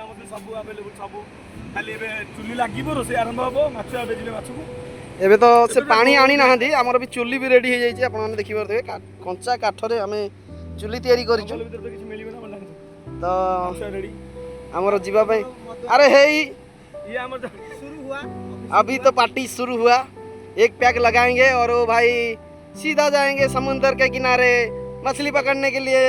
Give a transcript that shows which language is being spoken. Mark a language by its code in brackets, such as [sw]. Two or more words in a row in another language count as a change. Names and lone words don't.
[or] ଏବେ ତ ସେ ପାଣି ଆଣି ନାହାନ୍ତି ଆମର ବି ଚୁଲି ବି ରେଡ଼ି ହେଇଯାଇଛି ଆପଣମାନେ ଦେଖିପାରୁଥିବେ କଞ୍ଚା କାଠରେ ଆମେ ଚୁଲି ତିଆରି କରିଛୁ ତ ଆମର ଯିବା ପାଇଁ। [hi] अरे है ही अभी तो पार्टी शुरू हुआ एक पैक लगाएंगे और वो भाई सीधा जाएंगे समुंदर के किनारे मछली पकड़ने के लिए।